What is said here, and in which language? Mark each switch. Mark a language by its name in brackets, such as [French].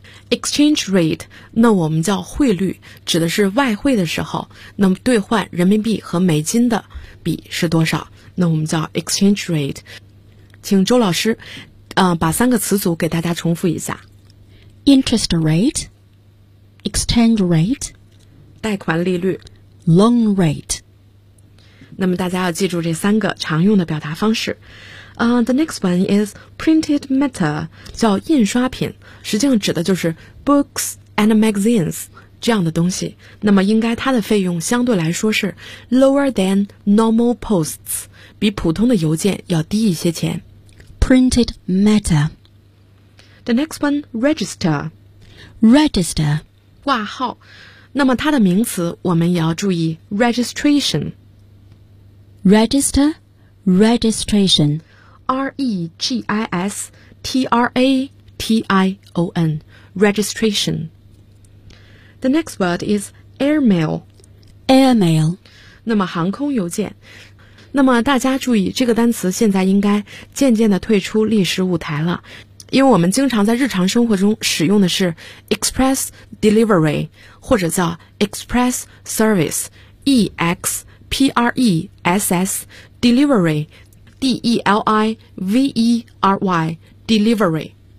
[Chinese] exchange rate 那我们叫汇率，指的是外汇的时候那么兑换人民币和美金的比是多少，那我们叫 exchange rate。请周老师把三个词组给大家重复一下， [English] interest rate， exchange rate， [Chinese] 贷款利率， [English] loan rate。 [Chinese] 那么大家要记住这三个常用的表达方式。 [English] The next one is printed matter， [Chinese] 叫印刷品，实际上指的就是 [English] books and magazines [Chinese] 这样的东西。那么应该它的费用相对来说是 [English] lower than normal posts， [Chinese] 比普通的邮件要低一些钱。 [English] printed matter. The next one, register. Register. [Chinese] 挂号。那么它的名词我们也要注意 registration. [English] Register, registration. R-E-G-I-S-T-R-A-T-I-O-N. Registration. The next word is airmail. Airmail. [Chinese] 那么航空邮件。那么大家注意，这个单词现在应该渐渐地退出历史舞台了，因为我们经常在日常生活中使用的是 express delivery 或者叫 [English] express service express delivery delivery delivery。